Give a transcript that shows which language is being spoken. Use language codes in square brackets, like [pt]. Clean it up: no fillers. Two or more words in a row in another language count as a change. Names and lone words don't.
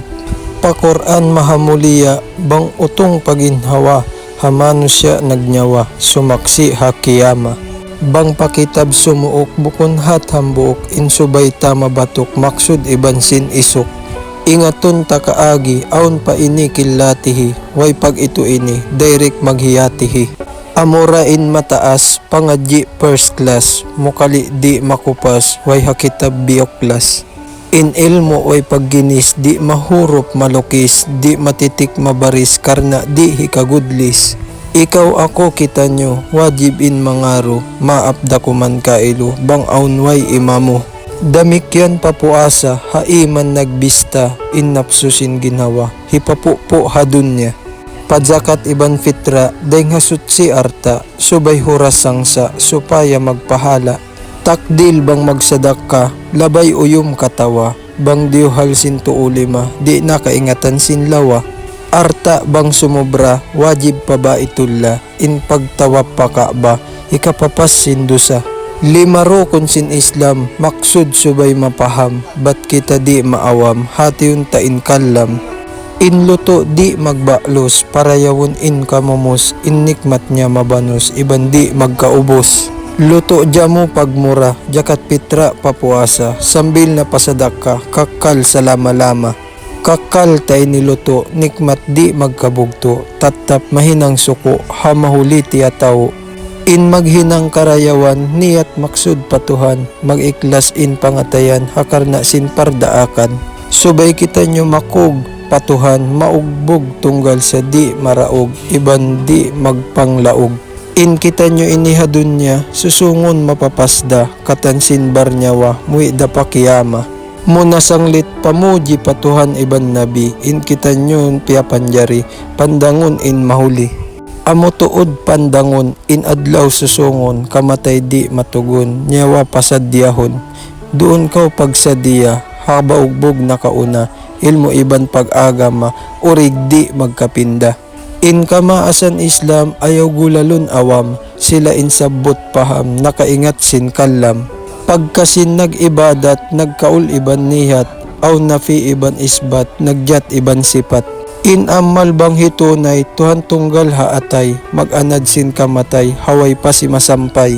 [tsg] Pakoran mahamuliya, bang utong paginhawa, hamanusya nagnyawa, sumaksi hakiyama. Bang pakitab sumuok, bukon hat hambuok, in subay tama batok, maksud iban sin isok. Ingaton ta kaagi, aun pa ini kilatihi, way pag ito ini, direct maghiyatihi. Amora in mataas, pangadji [en] first class, [tsg] mukali di makupas, way hakitab bioklas. In ilmo way pagginis, di mahurop malukis, di matitik mabaris, karna di hikagudlis. Ikaw ako kita nyo, wajib in mangaro, maapda kuman kailo, bang aun way imamo. Damikyan papuasa, haiman nagbista, innapsusin ginawa, hipapupo hadunya. Padzakat iban fitra, daing hasut si arta, subay huras sangsa, supaya magpahala. Takdil bang magsadak ka, labay uyum katawa, bang diuhal sin tuulima, di nakaingatan sin lawa. Arta bang sumobra, wajib pa ba itulla, in pagtawa pa ka ba, ikapapas sin dusa. Limaro kun sin Islam, maksud subay mapaham, bat kita di maawam, hatiun ta in kallam. In luto di magbaklos, parayawon in kamumos, in nikmat niya mabanos, iban di magkaubos. Luto jamo pagmura, jakat pitra papuasa, sambil na pasadak ka, kakal sa lama-lama. Kakal tay niluto, nikmat di magkabugto, tatap mahinang suko, hamahuli tiya tao. In maghinang karayawan, niyat maksud patuhan, magiklas in pangatayan, hakar na sin pardaakan. Subay kita nyo makug, patuhan, maugbog tunggal sa di maraog, iban di magpanglaog. In kita nyo inihadun niya, susungon mapapasda, katansin barnyawa, muwi da pakiyama. Muna sanglit pamuji patuhan iban nabi, in kita nyo piyapanjari, pandangon in mahuli. Amo tuod pandangon, inadlaw susungon, kamatay di matugon, nyawa pasadyahon. Doon kaw pagsadya, habaugbog na kauna, ilmo iban pag-agama, urig di magkapinda. In kamaasan Islam, ayaw gulalon awam, sila insabot paham, nakaingat sin kalam. Pagkasin nag-ibadat, nagkaul iban nihat, aw nafi iban isbat, nagyat iban sipat. In amal bang hitunay, tuhan tunggal haatay, mag-anad sin kamatay, haway pa si masampay.